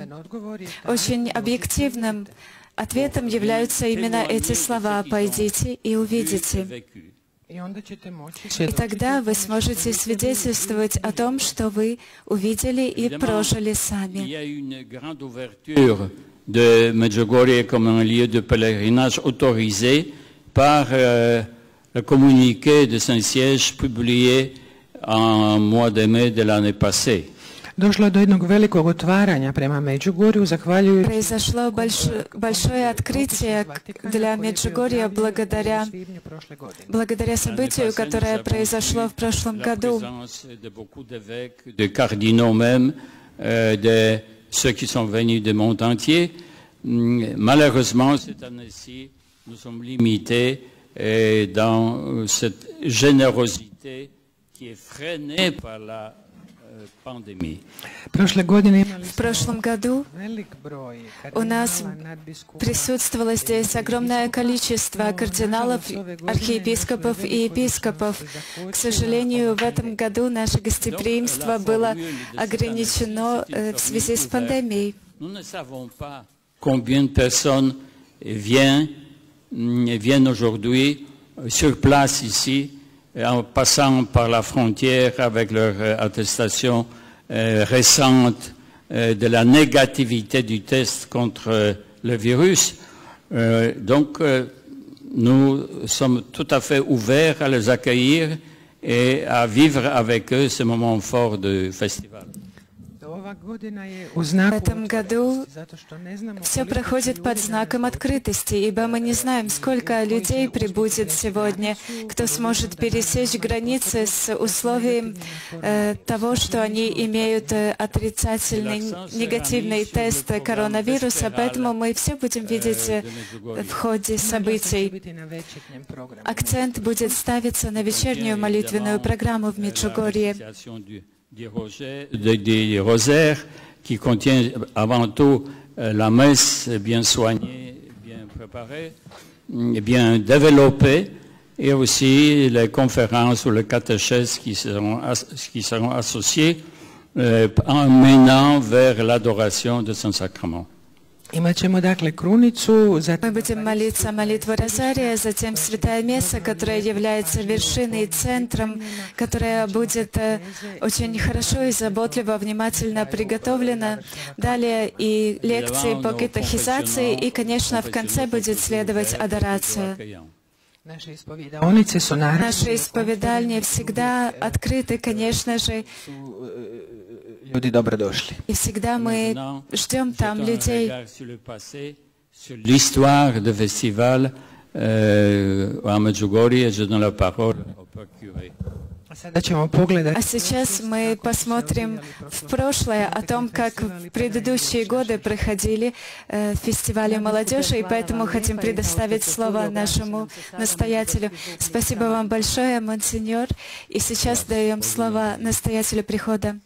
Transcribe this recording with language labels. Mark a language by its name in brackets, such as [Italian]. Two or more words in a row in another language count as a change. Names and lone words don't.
[Russian] Очень объективным ответом являются именно эти слова «пойдите и увидите». И тогда вы сможете свидетельствовать о том, что вы увидели и прожили сами. [French] De Medjugorje comme un lieu de pèlerinage autorisé par le communiqué de Saint-Siège publié en mois de mai de l'année passée. [Croatian] Došlo je do jednog velikog otvaranja prema Međugorju, zahvaljujući... [Russian] Произошло большое открытие для Меджугорья благодаря событию, которое произошло в прошлом году. [French] De cardinaux même, de ceux qui sont venus du monde entier. Malheureusement, cette année-ci, nous sommes limités dans cette générosité qui est freinée par la pandémie. [Russian] В прошлом году у нас присутствовало здесь огромное количество кардиналов, архиепископов и епископов. К сожалению, в этом году наше гостеприимство было ограничено в связи с пандемией. [French] Nous ne savons pas combien de personnes viennent aujourd'hui sur place ici, en passant par la frontière avec leur attestation récente de la négativité du test contre le virus. Donc, nous sommes tout à fait ouverts à les accueillir et à vivre avec eux ce moment fort du festival. [Russian] В этом году все проходит под знаком открытости, ибо мы не знаем, сколько людей прибудет сегодня, кто сможет пересечь границы с условием того, что они имеют отрицательный, негативный тест коронавируса, поэтому мы все будем видеть в ходе событий. Акцент будет ставиться на вечернюю молитвенную программу в Меджугорье. [French] Des rosaires qui contient avant tout la messe bien soignée, bien préparée, bien développée, et aussi les conférences ou les catéchèses qui seront associées en menant vers l'adoration de Saint-Sacrement. [Russian] Мы будем молиться молитву Розария, затем Святая Месса, которая является вершиной, центром, которая будет очень хорошо и заботливо, внимательно приготовлена. Далее и лекции по катехизации, и, конечно, в конце будет следовать адорация. Наши исповедальни всегда открыты, конечно же, [Croatian] Ljudi dobrodošli. [Russian] И всегда мы ждем там людей. [French] L'histoire du festival à Medjugorje, je donne la parole au procureur. [Russian] А сейчас мы посмотрим в прошлое о том, как в предыдущие годы проходили фестивали молодежи, и поэтому хотим предоставить слово нашему настоятелю. Спасибо вам большое, монсеньор. И сейчас даем слово настоятелю прихода.